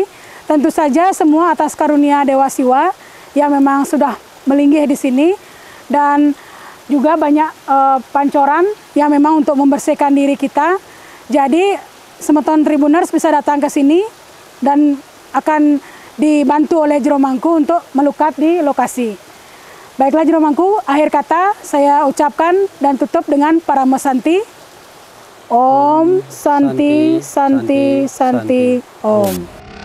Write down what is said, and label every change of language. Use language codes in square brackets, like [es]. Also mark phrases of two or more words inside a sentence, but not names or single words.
[id] Tentu saja semua atas karunia Dewa Siwa yang memang sudah melinggih di sini. Dan juga banyak pancoran yang memang untuk membersihkan diri kita. Jadi Semeton Tribuners bisa datang ke sini dan akan dibantu oleh Jero Mangku untuk melukat di lokasi. Baiklah Jero Mangku, akhir kata saya ucapkan dan tutup dengan Parama Santi. [sa] Om Santi Santi Santi Om.